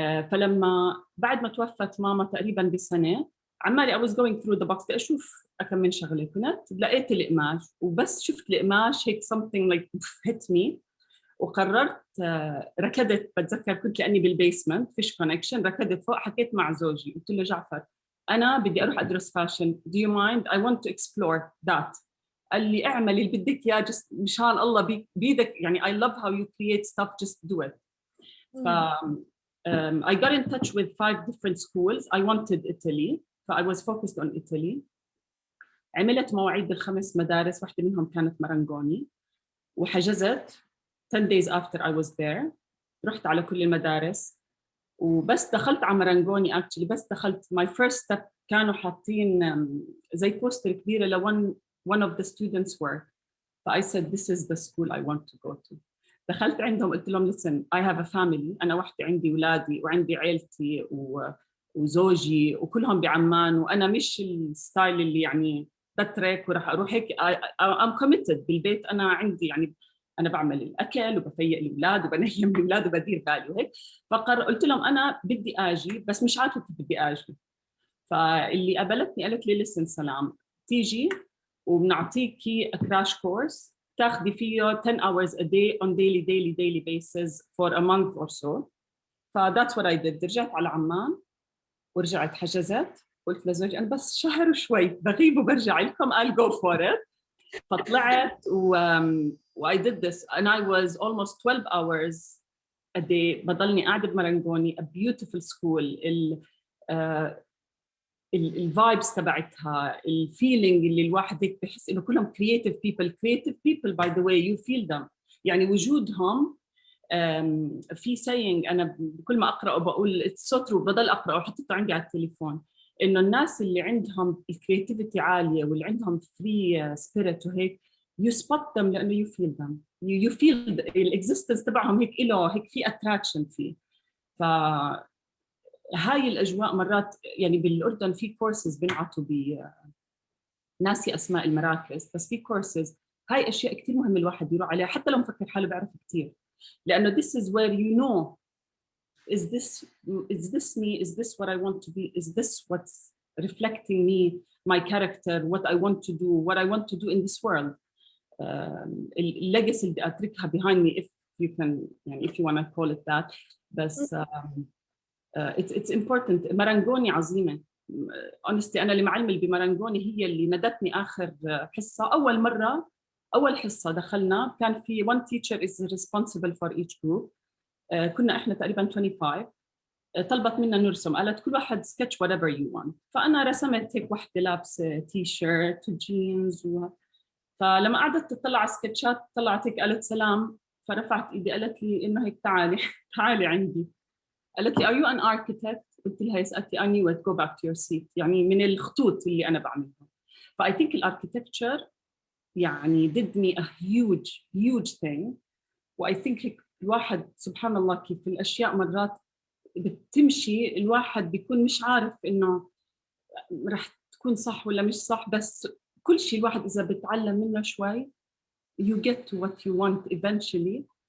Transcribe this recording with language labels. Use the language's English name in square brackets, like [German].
[Arabic] فلما بعد ما توفت ماما تقريبا بسنة عمالي [English] I was going through the box [Arabic] أشوف أكم من شغلة، كنت لقيت القماش وبس شفت القماش هيك [English] something like hit me، [Arabic] وقررت ركضت. بتذكر كنت لأني بالبيسمنت فيش كونكشن، ركضت فوق حكيت مع زوجي قلت له جعفر أنا بدي أروح أدرس فاشن [English] do you mind I want to explore that. [Arabic] قال لي اعمل اللي بدك يا just مشان الله بيدك يعني [English] I love how you create stuff just do it. I got in touch with 5 different schools. I wanted Italy so I was focused on Italy. [Arabic] عملت مواعيد ب5 مدارس، واحدة منهم كانت مرنجوني، وحجزت [English] 10 days after I was there. [Arabic] رحت على كل المدارس وبس دخلت على مرنجوني actually بس دخلت [English] my first step [Arabic] كانوا حاطين زي بوستر كبيرة ل one of the students' work. [English] So I said this is the school I want to go to. [Arabic] دخلت عندهم قلت لهم [English] listen I have a family، [Arabic] أنا وحدي عندي أولادي وعندي عيلتي وزوجي وكلهم بعمان، وانا مش الستايل اللي يعني بترك وراح اروح هيك. [English] I'm committed [Arabic] بالبيت. انا عندي يعني انا بعمل الاكل وبفيق الاولاد وبنيم الاولاد وبدير بالي وهيك. قلت لهم انا بدي اجي بس مش عارفه كيف بدي اجي. فاللي قابلتني قالت لي listen سلام، تيجي وبنعطيكي [English] a crash course [Arabic] تاخذي فيه [English] 10 hours a day on daily basis for a month or so. that's what I did. [Arabic] رجعت على عمان ورجعت حجزت. قلت لزوجي انا بس شهر وشوي بغيب وبرجع لكم [English] I'll go for it. [Arabic] فطلعت [English] I did this and I was almost 12 hours a day بضلني قاعدة بمرنجوني. a beautiful school. [Arabic] الفايبس تبعتها، الفيلينج اللي الواحد هيك بحس انه كلهم [English] creative people by the way you feel them. [Arabic] يعني وجودهم في saying انا كل ما اقراه بقول [English] it's so true، [Arabic] بضل اقراه وحطيته عندي على التليفون، انه الناس اللي عندهم الكرياتيفيتي عاليه واللي عندهم فري سبيريت وهيك [English] you spot them لانه you feel them [Arabic] you feel الاكزيستنس تبعهم هيك له هيك في اتراكشن فيه. هاي الاجواء مرات يعني بالاردن في كورسز بنعطوا ناسي اسماء المراكز، بس في كورسز هاي اشياء كثير مهم الواحد يروح عليها حتى لو مفكر حاله بيعرف كثير، لانه [English] this is where you know is this me, is this what I want to be, is this what's reflecting me, my character, what I want to do in this world. [Arabic] الليجاسي اللي بدي اتركها [English] behind me if you can يعني if you want to call it that. بس it's important. [Arabic] مرنجوني عظيمة [English] honestly. [Arabic] أنا اللي معلمة بمرنجوني هي اللي ندتني آخر حصة. أول حصة دخلنا كان في [English] one teacher is responsible for each group. [Arabic] كنا إحنا تقريباً 25. طلبت منا نرسم، قالت كل واحد [English] sketch whatever you want. [Arabic] فأنا رسمت هيك واحدة لابسة تي شيرت وجينز فلما قعدت تطلع على سكتشات طلعت هيك قالت سلام، فرفعت إيدي قالت لي إنه هيك تعالي عندي. قالت لي [English] are you an architect؟ [Arabic] قلت لها yes. قالت لي [English] I knew it, go back to your seat. [Arabic] يعني من الخطوط اللي أنا بعملها. [English] I think [Arabic] الاركيتكتشر يعني [English] did me a huge thing. [Arabic] I think هيك الواحد سبحان الله كيف الأشياء مرات بتمشي الواحد بيكون مش عارف إنه رح تكون صح ولا مش صح، بس كل شيء الواحد إذا بتعلم منه شوي [English] you get to what you want eventually.